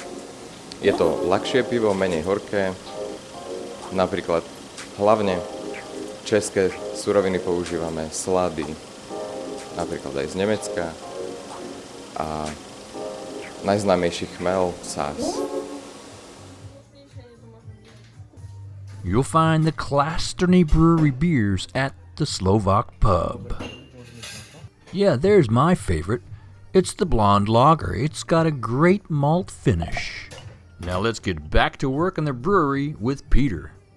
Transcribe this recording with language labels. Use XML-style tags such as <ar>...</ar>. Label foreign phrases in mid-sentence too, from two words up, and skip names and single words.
<sk>Je to ľahšie pivo, menej horké. Napríklad hlavne české suroviny používame, slady, napríklad aj z Nemecka. A najznámejší chmel, sás.</sk> <en>You'll find the Klasztorny Brewery beers at the Slovak Pub. Yeah, there's my favorite. It's the blonde lager. It's got a great malt finish. Now let's get back to work in the brewery with Peter.</en>